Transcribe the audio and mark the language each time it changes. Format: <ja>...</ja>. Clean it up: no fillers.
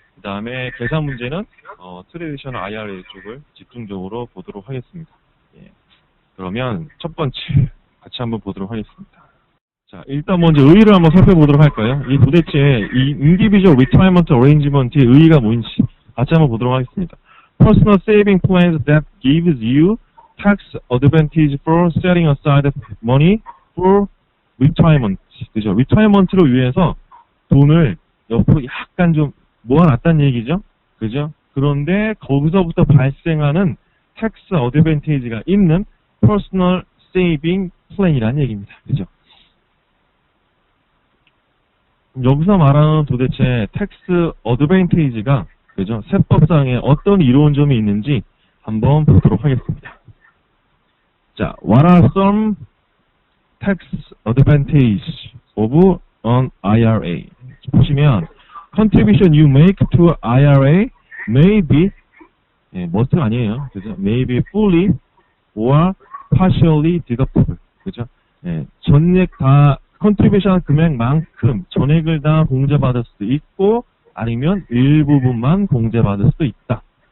<ko>그 다음에 계산 문제는 트레디셔널 IRA 쪽을 집중적으로 보도록 하겠습니다. 예. 그러면 첫 번째 같이 한번 보도록 하겠습니다. 자, 일단 먼저 의의를 한번 살펴보도록 할까요? 이 도대체 이 Individual Retirement Arrangement의 의의가 뭔지 같이 한번 보도록 하겠습니다.</ko> <en>Personal saving plans that gives you tax advantage for setting aside money for retirement.</en> <ko>그죠? retirement를 위해서 돈을 옆으로 약간 좀 모아놨다는 얘기죠. 그죠? 그런데 거기서부터 발생하는 텍스 어드밴티지가 있는 퍼스널 세이빙 플랜이라는 얘기입니다. 그죠? 여기서 말하는 도대체 텍스 어드밴티지가 그죠? 세법상에 어떤 이로운 점이 있는지 한번 보도록 하겠습니다.</ko> <en>자, what are some tax advantage of an IRA?</en> <ko>보시면</ko> <en>contribution you make to IRA may be must가</en> <ko>아니에요. 그죠?</ko> <en>may be fully or partially deductible.</en> <ko>그죠? 전액 다 contribution 금액만큼 전액을 다 공제받을 수도 있고 아니면 일부분만 공제받을 수도 있다.</ko>